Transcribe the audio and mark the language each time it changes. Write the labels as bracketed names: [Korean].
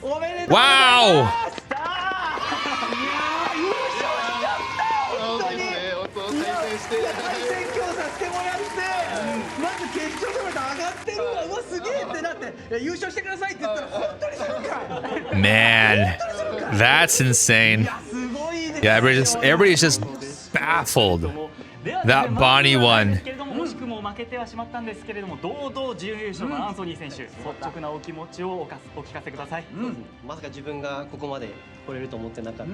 [Japanese] おめでとうございました。いや優勝しちゃった本当に。対戦協させてもらって、まず決勝トーナメント上がってるわ、うわすげえってなって優勝してくださいって言ったら本当にするか。 [English] Man, that's insane. Yeah, everybody's just baffled. That Bonney won. [Japanese] 負けてはしまったんですけれども、堂々準優勝のアンソニー選手、率直なお気持ちをお聞かせください。まさか自分がここまで来れると思ってなかった。